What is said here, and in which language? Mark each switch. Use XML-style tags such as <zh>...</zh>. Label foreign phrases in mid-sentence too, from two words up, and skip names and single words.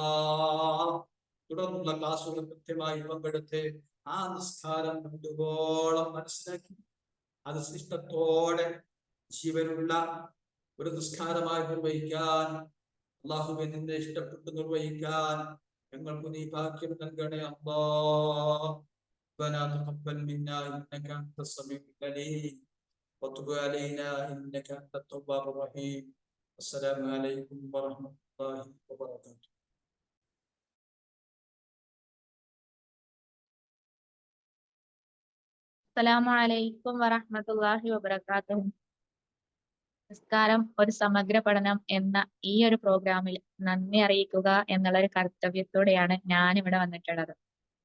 <ml>തുടർന്നുള്ള ക്ലാസുകൾ കൃത്യമായി പങ്കെടുത്ത് ആ നിസ്കാരം കണ്ടുപോളം മനസ്സിലാക്കി അത് ഇഷ്ടത്തോടെ ജീവനുള്ള ഒരു നിസ്കാരമായി നിർവഹിക്കാൻ അള്ളാഹുവെ നിന്നെ ഇഷ്ടപ്പെട്ട് നിർവഹിക്കാൻ ഞങ്ങൾക്ക് നീ ഭാഗ്യം നൽകണേ അല്ലാഹ്.</ml> <ar>ربنا تقبل منا انك انت السميع العليم وتب علينا انك انت التواب الرحيم. السلام عليكم ورحمه الله وبركاته. السلام عليكم ورحمة الله وبركاته.</ar> <ml>നിസ്കാരം ഒരു സമഗ്ര പഠനം എന്ന ഈ ഒരു പ്രോഗ്രാമിൽ നന്ദി അറിയിക്കുക എന്നുള്ള ഒരു കർത്തവ്യത്തോടെയാണ് ഞാൻ ഇവിടെ വന്നിട്ടുള്ളത്.</ml>